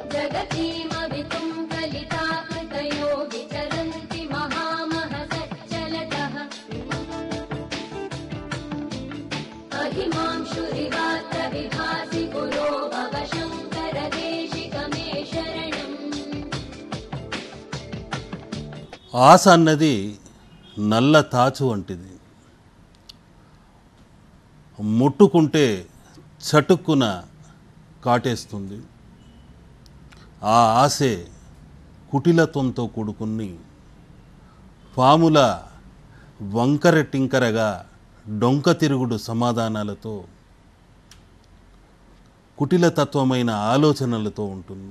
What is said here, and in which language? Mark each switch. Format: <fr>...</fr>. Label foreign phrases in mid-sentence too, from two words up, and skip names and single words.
<sa>जगतीमवितुं कलिताकृतयो विचरन्ति महामहसच्चलतः अहिमांशुरिवात्र विभासि पुरो भव शङ्कर देशिक मे शरणम्।</sa> <te>ఆశ అన్నది నల్ల తాచు వంటిది. ముట్టుకుంటే చటుక్కున కాటేస్తుంది. ఆ ఆశే కుటిలత్వంతో కూడుకుని పాముల వంకర టింకరగా డొంక తిరుగుడు సమాధానాలతో కుటిలతత్వమైన ఆలోచనలతో ఉంటుంది.</te>